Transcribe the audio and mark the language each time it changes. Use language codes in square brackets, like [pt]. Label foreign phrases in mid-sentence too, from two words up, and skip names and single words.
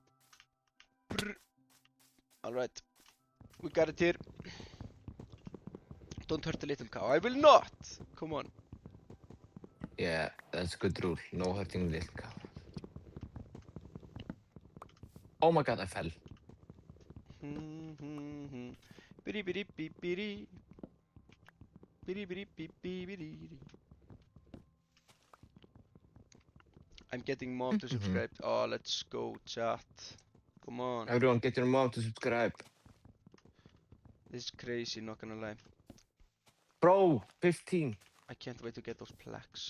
[en] All right, we got it here. Don't hurt the little cow. I will not. Come on. Yeah, that's a good rule. No hurting the little cow. Oh my god, I fell. Biri biri beep biri. Biri biri beep biri. I'm getting mom to subscribe. Oh, let's go, chat. Come on. Everyone, get your mom to subscribe. This is crazy, not gonna lie. Bro, 15. I can't wait to get those plaques.